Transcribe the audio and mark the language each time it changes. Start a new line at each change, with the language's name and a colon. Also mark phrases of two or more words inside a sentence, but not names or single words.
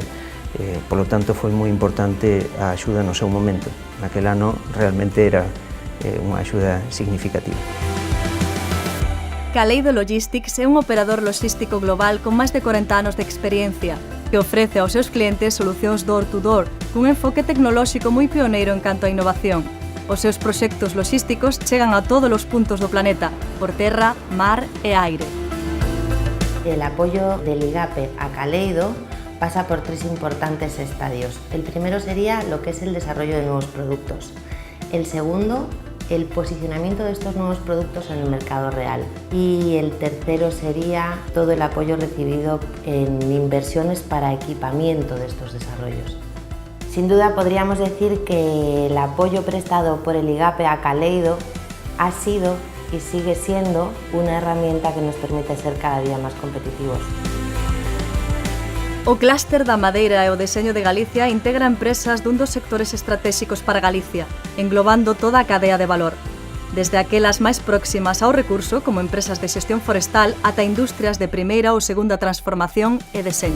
Spanish: Por lo tanto,
Galician: foi moi importante a axuda no seu momento. Naquel ano realmente era unha axuda significativa. Caleido Logistics é un operador logístico global con máis de 40 anos de experiencia que ofrece aos seus clientes solucións door-to-door cun enfoque tecnolóxico moi pioneiro en canto a innovación. Os seus proxectos logísticos chegan a todos os puntos do planeta, por terra, mar e aire.
Spanish: El apoyo del IGAPE a Caleido pasa por 3 importantes estadios. El primero sería lo que es el desarrollo de nuevos productos. El segundo, el posicionamiento de estos nuevos productos en el mercado real. Y el tercero sería todo el apoyo recibido en inversiones para equipamiento de estos desarrollos. Sin duda podríamos decir que el apoyo prestado por el IGAPE a Caleido ha sido y sigue siendo una herramienta que nos permite ser cada día más competitivos.
Galician: O clúster da madeira e o deseño de Galicia integra empresas dun dos sectores estratégicos para Galicia, englobando toda a cadea de valor. Desde aquelas máis próximas ao recurso, como empresas de xestión forestal, ata industrias de primeira ou segunda transformación e deseño.